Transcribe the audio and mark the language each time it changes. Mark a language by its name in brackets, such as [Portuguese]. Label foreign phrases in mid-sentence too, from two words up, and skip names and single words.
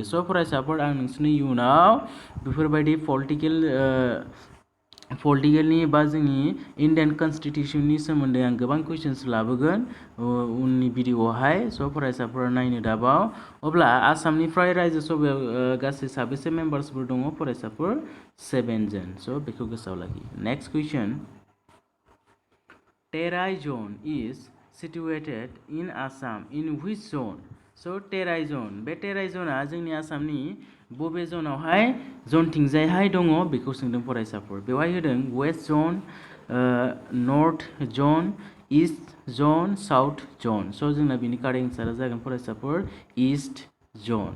[Bodo] स' फरायसाफोर आं नोंसोरनि इयुनाव बेफोरबायदि पलिटिकेलनि बा जोंनि [English] Indian Constitutionनि [Bodo] सोमोन्दै आं गोबां कुइसन्स लाबोगोन उननि भिडिअआवहाय। स' फरायसाफोरा नायनो दाबाव। अब्ला आसामनिफ्राय रायजो सभायाव गासै साबेसे मेम्बार्सफोर दङ फरायसाफोर 7 जन। स' बेखौ गोसोआव लाखि। [English] Next question, Terai zone is situated in Assam in which zone? So Terai zone, [Bodo] बे टेराइ जोनआ जोंनि आसामनि बबे जोनावहाय जोनथिंजायहाय दङ बेखौ सोंदों फरायसाफोर। बेवहाय होदों [English] West Zone, North Zone, East Zone, South Zone. [Bodo] स' जोंना बिनि [English] correct answer [Bodo] जागोन फरायसाफोर [English] East Zone.